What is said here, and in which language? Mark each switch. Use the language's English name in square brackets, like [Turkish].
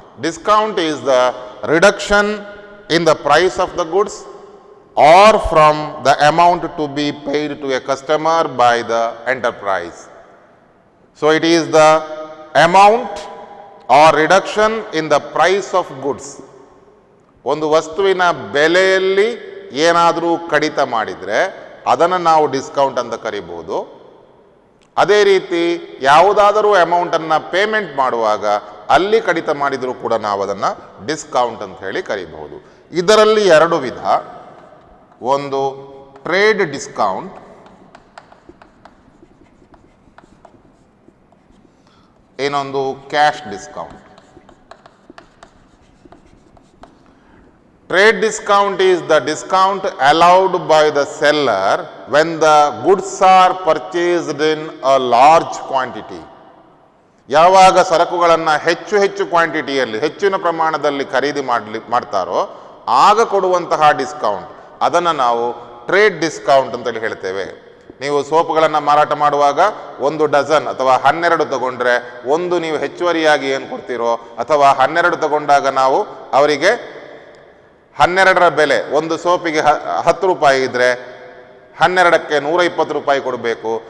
[English] Discount is the reduction in the price of the goods or from the amount to be paid to a customer by the enterprise. So it is the amount or reduction in the price of goods. [Kannada] ಒಂದು ವಸ್ತುವಿನ ಬೆಲೆಯಲ್ಲಿ ಏನಾದರೂ ಕಡಿತ ಮಾಡಿದರೆ ಅದನ್ನು ನಾವು discount ಅಂತ ಕರಿಬಹುದು. ಅದೇ ರೀತಿ ಯಾವುದಾದರೂ ಅಮೌಂಟನ್ನು ಪೇಮೆಂಟ್ ಮಾಡುವಾಗ ಅಲ್ಲಿ ಕಡಿತ ಮಾಡಿದರೂ ಕೂಡ ನಾವು ಅದನ್ನು ಡಿಸ್ಕೌಂಟ್ ಅಂತ ಹೇಳಿ ಕರಿಬಹುದು. ಇದರಲ್ಲಿ ಎರಡು ವಿಧ, ಒಂದು ಟ್ರೇಡ್ ಡಿಸ್ಕೌಂಟ್, ಇನ್ನೊಂದು cash discount. [English] Trade discount is the discount allowed by the seller when the goods are purchased in a large quantity. [Kannada] ಯಾವಾಗ ಸರಕುಗಳನ್ನು ಹೆಚ್ಚು ಕ್ವಾಂಟಿಟಿಯಲ್ಲಿ ಹೆಚ್ಚಿನ ಪ್ರಮಾಣದಲ್ಲಿ ಖರೀದಿ ಮಾಡ್ತಾರೋ ಆಗ ಕೊಡುವಂತಹ ಡಿಸ್ಕೌಂಟ್, ಅದನ್ನು ನಾವು ಟ್ರೇಡ್ ಡಿಸ್ಕೌಂಟ್ ಅಂತೇಳಿ ಹೇಳ್ತೇವೆ. ನೀವು ಸೋಪುಗಳನ್ನು ಮಾರಾಟ ಮಾಡುವಾಗ 1 ಡಜನ್ ಅಥವಾ 12 ತಗೊಂಡ್ರೆ ಒಂದು ನೀವು ಹೆಚ್ಚುವರಿಯಾಗಿ ಏನು ಕೊಡ್ತೀರೋ, ಅಥವಾ 12 ತಗೊಂಡಾಗ ನಾವು ಅವರಿಗೆ 12ರ ಬೆಲೆ, ಒಂದು ಸೋಪಿಗೆ 10 ರೂಪಾಯಿ ಇದ್ದರೆ 12ಕ್ಕೆ 120 ರೂಪಾಯಿ ಕೊಡಬೇಕು.